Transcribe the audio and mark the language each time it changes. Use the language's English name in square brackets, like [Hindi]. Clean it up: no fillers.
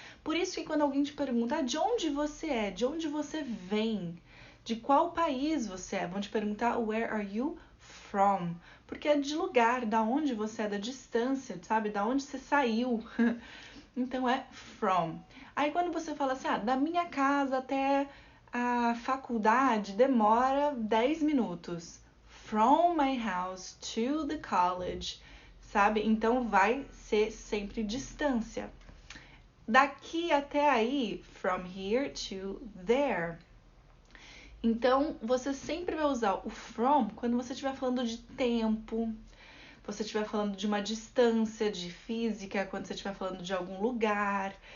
[Portuguese] Por isso que quando alguém te pergunta de onde você é, de onde você vem, de qual país você é, vão te perguntar [English] where are you from? [Portuguese] Porque é de lugar, da onde você é, da distância, sabe? Da onde você saiu. Então é from. Aí quando você fala assim, da minha casa até a faculdade demora 10 minutos. [English] From my house to the college, sabe? [Portuguese] Então vai ser sempre distância. Daqui até aí, [English] from here to there. [Portuguese] Então, você sempre vai usar o from quando você estiver falando de tempo, você estiver falando de uma distância de física, quando você estiver falando de algum lugar.